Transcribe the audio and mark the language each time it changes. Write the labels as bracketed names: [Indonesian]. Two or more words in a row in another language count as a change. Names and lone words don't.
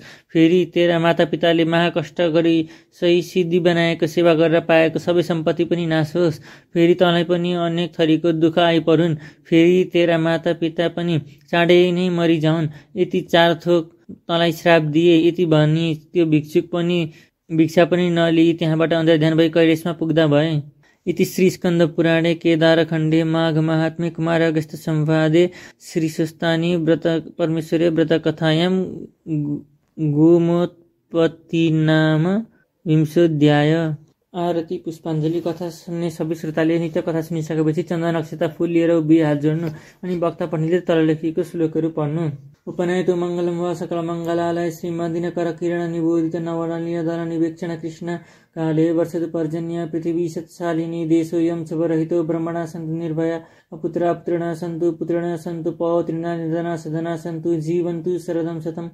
[Nepali] फेरि तेरा मातापिताले महाकष्ट गरी सही सिद्धि बनाएको सेवा गरेर पाएको सबै सम्पत्ति पनि नाश होस्। फेरि तँलाई पनि अनेक थरीको दुःख आइपरुन्। फेरि तेरा मातापिता पनि चाँडै नै मरिजाउन्। यति 4 थोक तँलाई श्राप दिए। यति भनी त्यो भिक्षुक पनि भिक्षा पनि नलिई त्यहाँबाट अन्तर्ध्यान भई कैलाशमा पुग्दा भए। [Sanskrit] इति श्री स्कन्द पुराणे केदारखण्डे माघ महात्म्ये कुमार अगस्त्य संवादे श्री स्वस्तानी व्रत परमेश्वरी व्रत कथायां गोमोत्पत्ति नाम 20 आरती पुष्पाञ्जली। [Nepali] कथा सुन्ने सबै श्रोताले नित्य कथा सुनिसकेपछि चन्दन अक्षता फूल लिएर उभिए हात जोड्नु अनि वक्ता पण्डितले तल लेखिएको श्लोकहरू पढ्नु। [Sanskrit] उपनयतो मङ्गलं वा सकलमङ्गलालय श्रीमदिनकर किरण निबोधित नवनीयदल निवेक्षण कृष्ण काले वर्षतु पर्जन्य पृथिवी सत्शालिनी देशोऽयं शुभरहितो ब्रह्मणा सन्तु निर्भया अपुत्रा पुत्रिणः सन्तु पुत्रिणः सन्तु पौत्रिणः निधना सधना सन्तु जीवन्तु शरदं शतं।